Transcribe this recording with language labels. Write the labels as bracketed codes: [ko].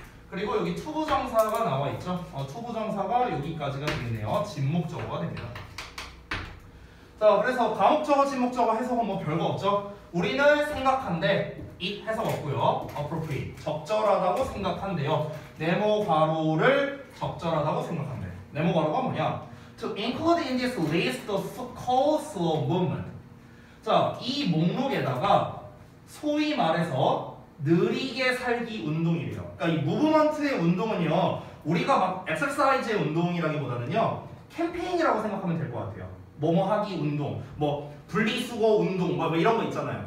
[ko] 그리고 여기 투부정사가 나와 있죠. 투부정사가 여기까지가 되겠네요. 진목적어가 됩니다. 자, 그래서 가목적어, 진목적어 해석은 뭐 별거 없죠. 우리는 생각한데 it 해석 없고요. appropriate 적절하다고 생각한대요. 네모 괄호를 적절하다고 생각한대. 네모 괄호가 뭐냐? [en] To include in this list the so-called slow movement. [ko] 자, 이 목록에다가 소위 말해서 느리게 살기 운동이래요. 그러니까 이 무브먼트의 운동은요, 우리가 막 엑서사이즈의 운동이라기보다는요, 캠페인이라고 생각하면 될 것 같아요. 뭐뭐 하기 운동, 뭐 분리수거 운동, 뭐 이런 거 있잖아요.